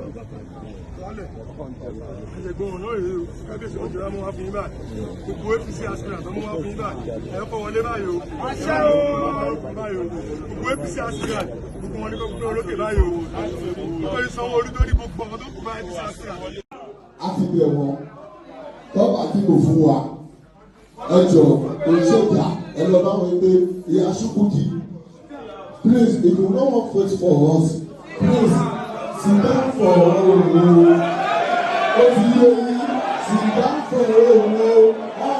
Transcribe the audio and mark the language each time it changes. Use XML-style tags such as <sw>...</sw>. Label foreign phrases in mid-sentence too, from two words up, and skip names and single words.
<yo>a ti bẹ̀ wọ́n tọ́ba tí kò fún wa ẹ jọ oníṣègùn ẹ lọ bá wọn pé ìyá Ṣùkùtì</yo> <pcm>please if you no wan vote for us please sit down for Olomo</pcm> <yo>o ti yé yín</yo> <pcm>sit down for Olomo.</pcm>